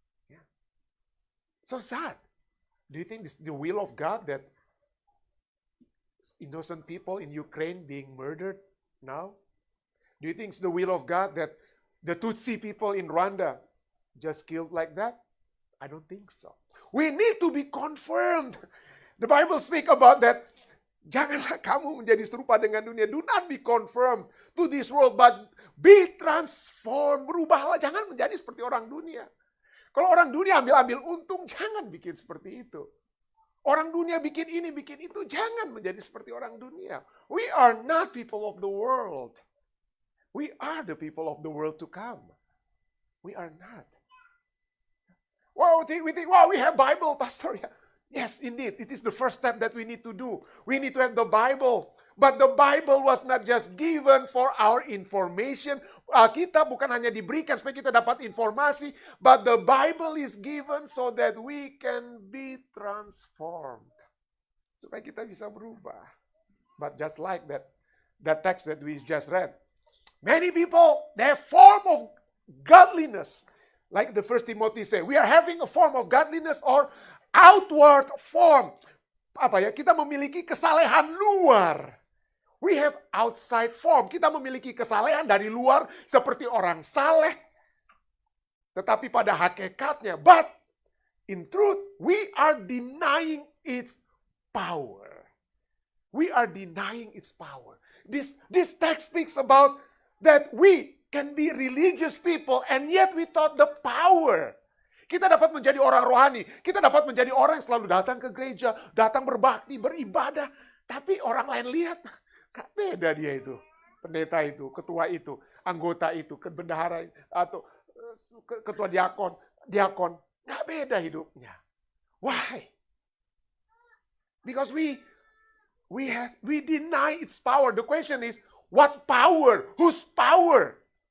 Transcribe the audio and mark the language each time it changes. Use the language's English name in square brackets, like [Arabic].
[English] Yeah. So sad. Do you think this is the will of God that innocent people in Ukraine being murdered now? Do you think it's the will of God that the Tutsi people in Rwanda just killed like that? I don't think so. We need to be confirmed. The Bible speak about that. [Indonesian] Janganlah kamu menjadi serupa dengan dunia. [English] Do not be conformed to this world, but be transformed. [Indonesian] Berubahlah, jangan menjadi seperti orang dunia. Kalau orang dunia ambil untung, jangan bikin seperti itu. Orang dunia bikin ini, bikin itu, jangan menjadi seperti orang dunia. [English] We are not people of the world. We are the people of the world to come. We are not. Wow, we think, wow, we have Bible, Pastor. Yes, indeed. It is the first step that we need to do. We need to have the Bible. But the Bible was not just given for our information. [Indonesian] Alkitab bukan hanya diberikan supaya kita dapat informasi. [English] But the Bible is given so that we can be transformed. [Indonesian] Supaya kita bisa berubah. [English] But just like that text that we just read. Many people, their form of godliness. Like the first Timothy say, we are having a form of godliness or outward form. [Indonesian] Kita memiliki kesalehan luar. [English] We have outside form. [Indonesian] Kita memiliki kesalehan dari luar seperti orang saleh. Tetapi pada hakikatnya, [English] but in truth, we are denying its power. We are denying its power. This text speaks about that we can be religious people and yet without the power. [Indonesian] Kita dapat menjadi orang rohani. Kita dapat menjadi orang yang selalu datang ke gereja, datang berbakti, beribadah. Tapi orang lain lihat, gak beda dia itu. Pendeta itu, ketua itu, anggota itu, bendahara atau ketua diakon. Gak beda hidupnya. [English] Why? Because we deny its power. The question is, what power? Whose power?